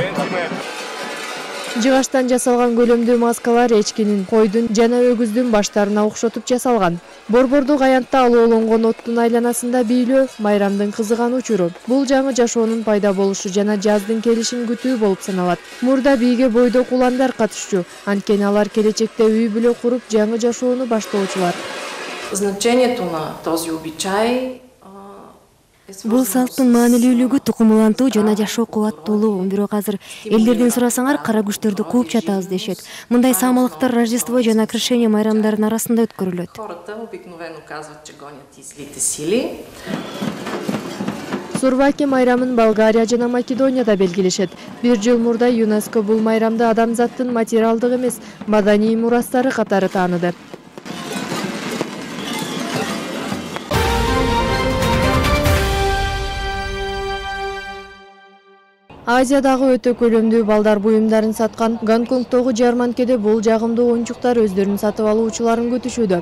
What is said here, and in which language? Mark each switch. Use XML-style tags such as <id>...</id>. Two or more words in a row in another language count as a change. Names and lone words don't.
<ky>Жыгачтан жасалган көлөмдүү маскалар эчкинин, койдун жана өгүздүн баштарына окшотуп жасалган. Борбордук аянтта алоолонгон оттун айланасында бийлөө майрамдын кызыган учуру. Бул жаңы жашоонун пайда болушу жана жаздын келишин күтүү болуп саналат. Мурда бийге бойдок уландар катышчу, анткени алар келечекте үй бүлө куруп жаңы жашоону баштоочулар.</ky> <bg>Значението на този обичай</bg> <ky>Бул салттын маанилүүлүгү тукум улантуу жана жашоо кубаттуулугу. Бирок азыр элдерден сурасаңар кара күчтөрдү кууп жатабыз дешет. Мындай саамалыктар Рождество жана Крещение майрамдарынын арасында өткөрүлөт.</ky> <bg>хората обикновено казват, че гонят и злите сили.</bg> <ky>Сурваки майрамын Болгария жана Македонияда белгилешет. Бир жыл мурда ЮНЕСКО бул майрамды адамзаттын материалдык эмес, маданий мурастары катары тааныды. Азиядагы өтө көлөмдүү балдар буюмдарын саткан Гонконгдогу жарманкеде бул жагымдуу оюнчуктар өздөрүн сатып алуучуларын күтүшүүдө.</ky>